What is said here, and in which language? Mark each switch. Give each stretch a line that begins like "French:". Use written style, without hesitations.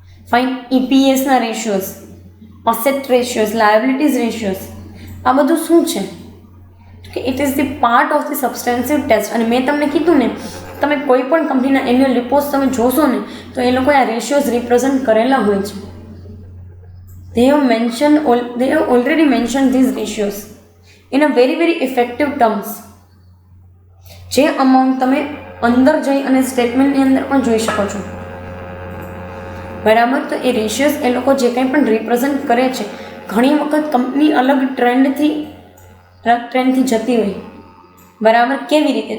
English: fine, EPSના ratios, asset ratios, liabilities ratios,
Gujarati: આ બધું શું છે કે
English: It is the part of the substantive test.
Gujarati: અને મેં તમને કીધું ને, તમે કોઈ પણ કંપનીના એન્યુઅલ રિપોર્ટ તમે જોશો ને તો એ લોકોએ આ રેશિયોઝ રિપ્રેઝન્ટ કરેલા હોય છે.
English: they have already mentioned these ratios in a very effective terms.
Gujarati: જે અમાઉન્ટ તમે અંદર જઈ અને સ્ટેટમેન્ટની અંદર પણ જોઈ શકો છો. બરાબર, તો એ રેશિયોઝ એ લોકો જે કંઈ પણ રિપ્રેઝન્ટ કરે છે, ઘણી વખત કંપની અલગ ટ્રેન્ડથી જતી હોય. બરાબર, કેવી રીતે?